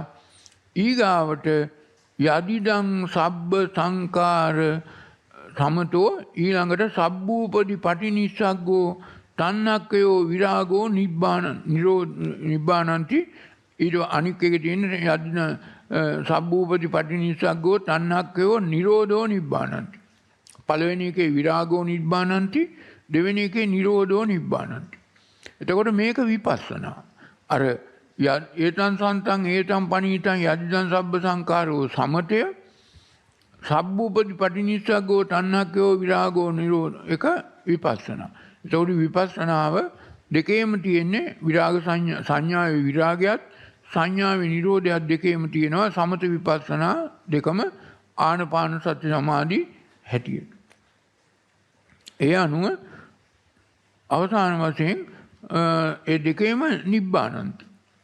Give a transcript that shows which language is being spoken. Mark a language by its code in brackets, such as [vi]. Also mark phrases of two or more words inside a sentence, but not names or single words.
[pi] ඊගාවට යදිදං සබ්බ සංකාර සමතෝ ඊළඟට සබ්බූපදි පටිනිස්සග්ගෝ තණ්හක්කයෝ විරාගෝ නිබ්බානන්ති. [si] ඊට අනික් එකේ තියෙන [pi] යදින සබ්බූපදි පටිනිස්සග්ගෝ තණ්හක්කයෝ නිරෝධෝ නිබ්බානන්ති. [si] පළවෙනි එකේ [pi] විරාගෝ නිබ්බානන්ති, [si] දෙවෙනි එකේ [pi] නිරෝධෝ නිබ්බානන්ති. [si] එතකොට මේක විපස්සනා. [pi] අර ඒතං සන්තං ඒතං පනීතං යදිදං සබ්බ සංකාරෝ සමතය, සබ්බූපදි පටිනිස්සග්ගෝ තණ්හක්කයෝ විරාගෝ නිරෝධ එක විපස්සනා. [si] ඒතකොට විපස්සනාව දෙකේම තියෙන්නේ විරාග සංඥාවේ විරාගයත් සංඥාවේ නිරෝධයත් දෙකේම තියෙනවා. සමත විපස්සනා දෙකම ආනපාන සති සමාධි හැටියට. ඒ අනුව අවසාන වශයෙන් ඒ දෙකේම නිබ්බානන්ත.